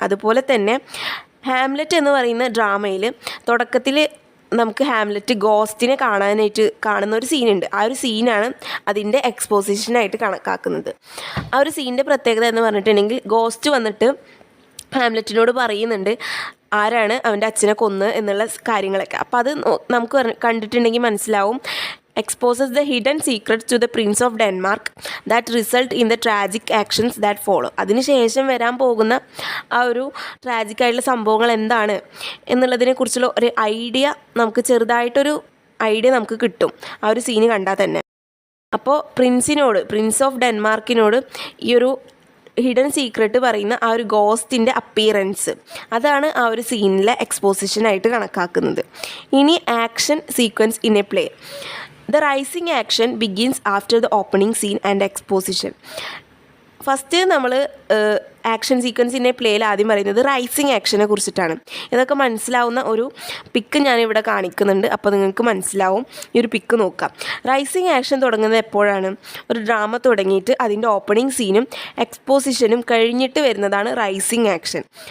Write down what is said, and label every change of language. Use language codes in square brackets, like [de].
[ml] അതുപോലെ തന്നെ ഹാംലെറ്റ് എന്ന് പറയുന്ന ഡ്രാമയിൽ തുടക്കത്തിൽ നമുക്ക് ഹാംലെറ്റ് ഗോസ്റ്റിനെ കാണുന്ന ഒരു സീനുണ്ട്. ആ ഒരു സീനാണ് അതിൻ്റെ എക്സ്പോസിഷനായിട്ട് കണക്കാക്കുന്നത്. ആ ഒരു സീനിൻ്റെ പ്രത്യേകത എന്ന് പറഞ്ഞിട്ടുണ്ടെങ്കിൽ ഗോസ്റ്റ് വന്നിട്ട് ഹാംലെറ്റിനോട് പറയുന്നുണ്ട് ആരാണ് അവൻ്റെ അച്ഛനെ കൊന്ന് എന്നുള്ള കാര്യങ്ങളൊക്കെ. അപ്പോൾ അത് നമുക്ക് കണ്ടിട്ടുണ്ടെങ്കിൽ മനസ്സിലാവും. [en] exposes the hidden secrets to the Prince of Denmark that result in the tragic actions that follow. [ml] അതിനുശേഷം വരാൻ പോകുന്ന ആ ഒരു ട്രാജിക് ആയിട്ടുള്ള സംഭവങ്ങൾ എന്താണ് എന്നുള്ളതിനെക്കുറിച്ചുള്ള ഒരു ഐഡിയ നമുക്ക് ചെറുതായിട്ടൊരു ഐഡിയ നമുക്ക് കിട്ടും ആ ഒരു സീന് കണ്ടാൽ തന്നെ. അപ്പോൾ പ്രിൻസ് ഓഫ് ഡെൻമാർക്കിനോട് ഈ ഒരു ഹിഡൻ സീക്രട്ട് പറയുന്ന ആ ഒരു ഗോസ്റ്റിൻ്റെ അപ്പിയറൻസ് അതാണ് ആ ഒരു സീനിലെ എക്സ്പോസിഷനായിട്ട് കണക്കാക്കുന്നത്. ഇനി action sequence in A play. [en] The rising action begins after the opening scene and exposition. [ml] First നമ്മൾ ആക്ഷൻ സീക്വൻസിൻ്റെ പ്ലേയിൽ ആദ്യം പറയുന്നത് റൈസിങ് ആക്ഷനെ കുറിച്ചിട്ടാണ്. ഇതൊക്കെ മനസ്സിലാവുന്ന ഒരു പിക്ക് ഞാനിവിടെ കാണിക്കുന്നുണ്ട്. അപ്പോൾ നിങ്ങൾക്ക് മനസ്സിലാവും. ഈ ഒരു പിക്ക് നോക്കാം. റൈസിങ് ആക്ഷൻ തുടങ്ങുന്നത് എപ്പോഴാണ്? ഒരു ഡ്രാമ തുടങ്ങിയിട്ട് അതിൻ്റെ ഓപ്പണിംഗ് സീനും എക്സ്പോസിഷനും കഴിഞ്ഞിട്ട് വരുന്നതാണ് റൈസിങ് ആക്ഷൻ.